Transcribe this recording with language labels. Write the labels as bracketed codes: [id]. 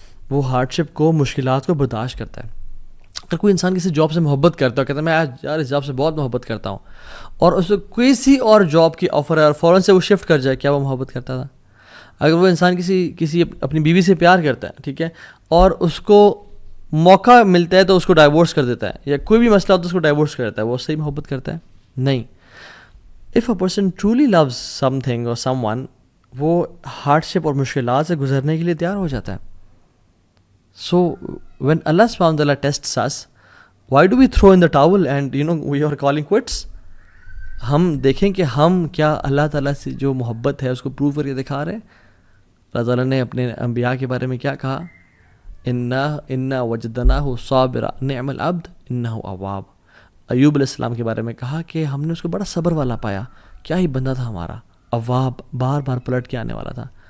[ur] وہ ہارڈ شپ کو, مشکلات کو برداشت کرتا ہے. اگر کوئی انسان کسی جاب سے محبت کرتا ہے, کہتا ہے میں یار اس جاب سے بہت محبت کرتا ہوں, اور اس کو کسی اور جاب کی آفر ہے اور فوراً سے وہ شفٹ کر جائے, کیا وہ محبت کرتا تھا؟ اگر وہ انسان کسی اپنی بیوی سے پیار کرتا ہے, ٹھیک ہے, اور اس کو موقع ملتا ہے تو اس کو ڈائیورس کر دیتا ہے, یا کوئی بھی مسئلہ ہوتا ہے اس کو ڈائیورس کر دیتا ہے, وہ صحیح محبت کرتا ہے؟ نہیں. [en] If a person truly loves something or someone, [ur] وہ ہارڈ شپ اور مشکلات سے گزرنے کے لیے تیار ہو جاتا ہے. [en] So when Allah subhanahu wa ta'ala tests us, why do we throw in the towel and we are calling quits? [ur] ہم دیکھیں کہ ہم کیا اللہ تعالیٰ سے جو محبت ہے اس کو پروو کر کے دکھا رہے ہیں. اللہ تعالیٰ نے اپنے انبیاء کے بارے میں کیا کہا؟ [ar] اِنَّا وَجَدْنَاهُ صَابِرًا نِعْمَ الْعَبْدُ إِنَّهُ أَوَّابٌ. [ur] ایوب علیہ السلام کے بارے میں کہا کہ ہم نے اس کو بڑا صبر والا پایا, کیا ہی بندہ تھا ہمارا, اواب, بار بار پلٹ کے آنے والا تھا.